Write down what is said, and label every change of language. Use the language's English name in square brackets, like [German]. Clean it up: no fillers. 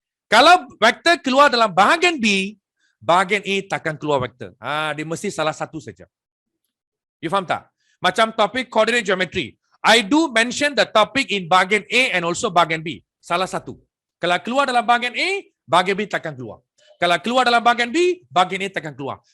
[Malay] Kalau vektor keluar dalam bahagian B, bahagian A takkan keluar vektor. Dia mesti salah satu saja. You faham tak? Macam topik coordinate geometry. [English] I do mention the topic in [Malay] bahagian A [English] and also [Malay] bahagian B. Salah satu. Kalau keluar dalam bahagian A, bahagian B takkan keluar. Kalau keluar dalam bahagian B, bahagian A takkan keluar.